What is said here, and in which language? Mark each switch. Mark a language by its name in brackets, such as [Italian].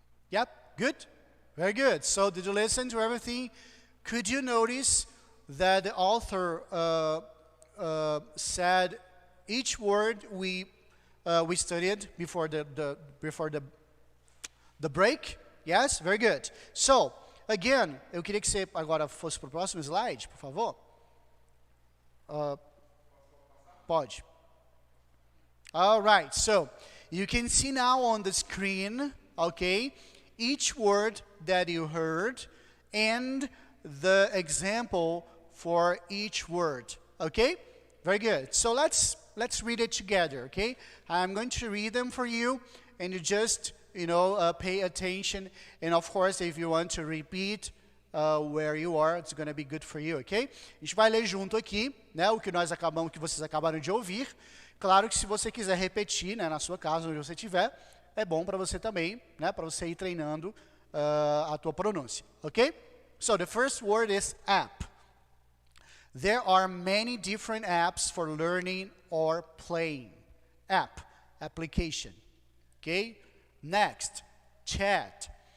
[English] Yep, good? Very good. So did you listen to everything? Could you notice that the author said each word we studied before the break? Yes? Very good. So, again, [Portuguese] eu queria que você agora fosse para o próximo slide, por favor. Pode. [English] All right, so you can see now on the screen, okay, each word that you heard and the example for each word, okay? Very good. So let's read it together, okay? I'm going to read them for you, and you just, pay attention. And of course, if you want to repeat where you are, it's going to be good for you, okay? [Portuguese] A gente vai ler junto aqui, né, o que vocês acabaram de ouvir. Claro que se você quiser repetir, né, na sua casa, onde você estiver, é bom para você também, né, para você ir treinando a tua pronúncia, okay? [English] So the first word is app. There are many different apps for learning or playing. App, application, okay? Next, chat.